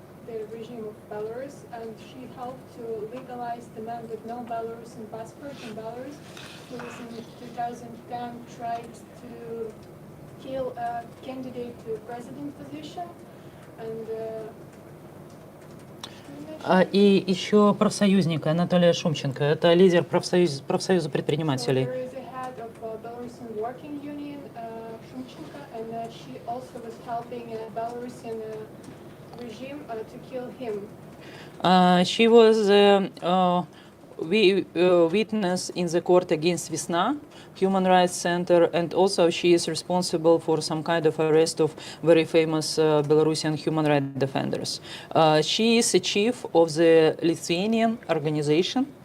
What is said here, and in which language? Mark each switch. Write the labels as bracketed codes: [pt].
[en] The regime of Belarus, and she helped to legalize the man with no Belarusian passport in Belarus, who in 2010 tried to kill a candidate to president position. And [ru] и еще профсоюзник Анатолия Шумченко, это лидер профсоюза предпринимателей. [en] There is a head of Belarusian working union, Shumchenko, and she also was helping a Belarusian regime to kill him. She was witness in the court against Vesna, Human Rights Center, and also she is responsible for some kind of arrest of very famous Belarusian human rights defenders. She is the chief of the Lithuanian organization